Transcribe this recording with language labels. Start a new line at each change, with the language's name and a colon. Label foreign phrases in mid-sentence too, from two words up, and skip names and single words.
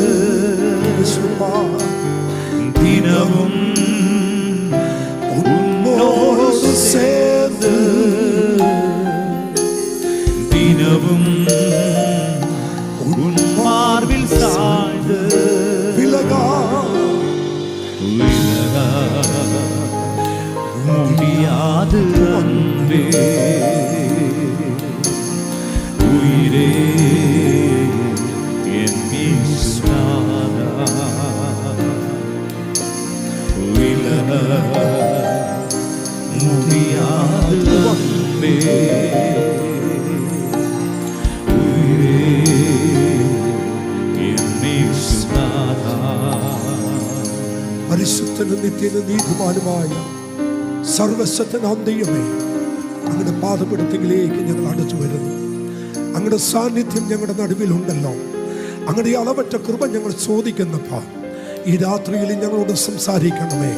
Tamil: தினமும் உன்னோடு சேர்ந்து, தினமும் உன்மாவில் சாய்ந்து, முடியாது அன்பே உயிரே என் ஈஸ்வரா, முடியாது அன்பே உயிரே என் ஈஸ்வரா.
Malayalam: പരിശുദ്ധനും നിത്യനും നീതിമാനുമായ സർവശക്തനാം ദൈവമേ, അങ്ങയുടെ പാദപീഠത്തിലേക്ക് ഞങ്ങൾ അടുത്തു വരുന്നു. അങ്ങയുടെ സാന്നിധ്യം ഞങ്ങളുടെ നടുവിലുണ്ടല്ലോ. അങ്ങയുടെ അളവറ്റ കൃപ ഞങ്ങൾ ചോദിക്കുന്നപ്പാ, ഈ രാത്രിയിൽ ഞങ്ങളോട് സംസാരിക്കണമേ.